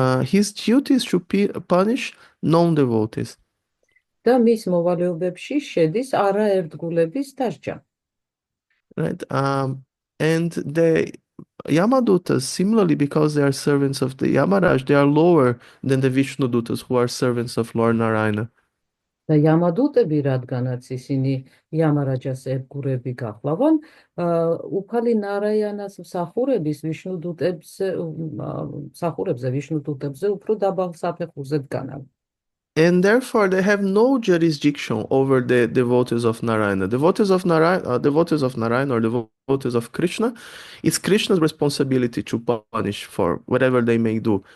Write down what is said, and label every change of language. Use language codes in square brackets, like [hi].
[en] his duty is to punish non-devotees. [ka] და მის მოვალეობებში შედის არაერთგულების დასჯა. Right. [en] And the Yamadutas, similarly, because they are servants of the Yamaraj, they are lower than the Vishnudutas, who are servants of Lord Narayana. [ka] და იამადუტები, რადგანაც ისინი იამარაჯას ერთგულები გახლავან, უფალი ნარაიანას მსახურებზე ვიშნუდუტებზე უფრო დაბალ საფეხურზე დგანან. [en] And therefore, they have no jurisdiction over the devotees of Narayana. Devotees of Narayana or devotees of Krishna, it's Krishna's responsibility to punish for whatever they may do.